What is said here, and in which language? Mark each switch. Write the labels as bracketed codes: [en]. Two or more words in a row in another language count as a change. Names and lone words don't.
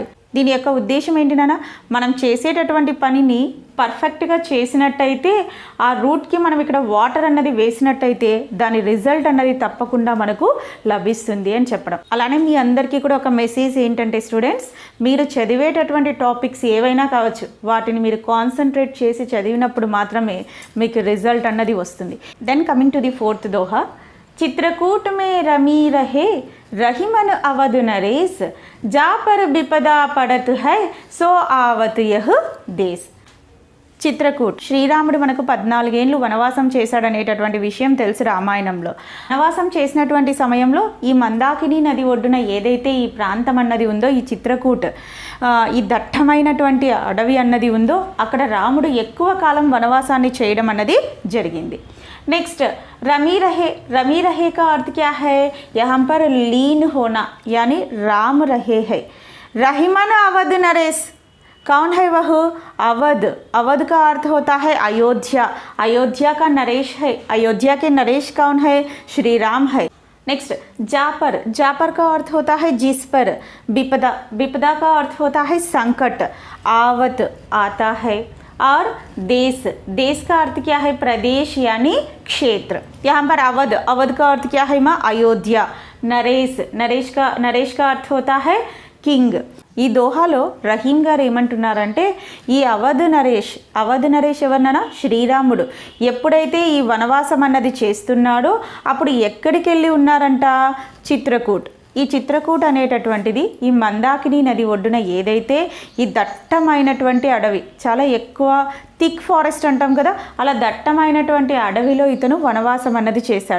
[te] దీని యొక్క ఉద్దేశం ఏంటి నాన్న, మనం చేసేటటువంటి పనిని పర్ఫెక్ట్గా చేసినట్టయితే ఆ రూట్కి మనం ఇక్కడ వాటర్ అన్నది వేసినట్టయితే దాని రిజల్ట్ అన్నది తప్పకుండా మనకు లభిస్తుంది అని చెప్పడం. అలానే మీ అందరికీ కూడా ఒక మెసేజ్ ఏంటంటే స్టూడెంట్స్, మీరు చదివేటటువంటి టాపిక్స్ ఏవైనా కావచ్చు, వాటిని మీరు కాన్సన్ట్రేట్ చేసి చదివినప్పుడు మాత్రమే మీకు రిజల్ట్ అన్నది వస్తుంది. [en] Then coming to the fourth doha, [hi] चित्रकूट में रमी रहे रहीमन अवध नरेश जा पर विपदा पड़त है सो आवत यह देश. [te] చిత్రకూట్, శ్రీరాముడు మనకు 14 ఏళ్ళు వనవాసం చేశాడనేటటువంటి విషయం తెలుసు రామాయణంలో. వనవాసం చేసినటువంటి సమయంలో ఈ మందాకిని నది ఒడ్డున ఏదైతే ఈ ప్రాంతం అన్నది ఉందో, ఈ చిత్రకూట్, ఈ దట్టమైనటువంటి అడవి అన్నది ఉందో అక్కడ రాముడు ఎక్కువ కాలం వనవాసాన్ని చేయడం అన్నది జరిగింది. [hi] नेक्स्ट रमी रहे, रमी रहे का अर्थ क्या है? यहाँ पर लीन होना यानी राम रहे है. रहीमन अवध नरेश कौन है वह? अवध। अवध का अर्थ होता है अयोध्या। अयोध्या का नरेश है। अयोध्या के नरेश कौन है? श्री राम है। नेक्स्ट जापर। जापर का अर्थ होता है जिस पर। विपदा। विपदा का अर्थ होता है संकट। आवत आता है। और देश। देश का अर्थ क्या है? प्रदेश यानी क्षेत्र। यहाँ पर अवध। अवध का अर्थ क्या है माँ? अयोध्या। नरेश। नरेश का अर्थ होता है किंग। [te] ఈ దోహాలో రహీం గారు ఏమంటున్నారంటే ఈ అవధ్ నరేష్ ఎవరన్నా? శ్రీరాముడు. ఎప్పుడైతే ఈ వనవాసం అన్నది చేస్తున్నాడో అప్పుడు ఎక్కడికి వెళ్ళి ఉన్నారంట? చిత్రకూట్. ఈ చిత్రకూట్ అనేటటువంటిది ఈ మందాకిని నది ఒడ్డున ఏదైతే ఈ దట్టమైనటువంటి అడవి, చాలా ఎక్కువ [en] thick forest [te] అంటాం కదా, అలా దట్టమైనటువంటి అడవిలో ఇతను వనవాసం అన్నది చేశాడు.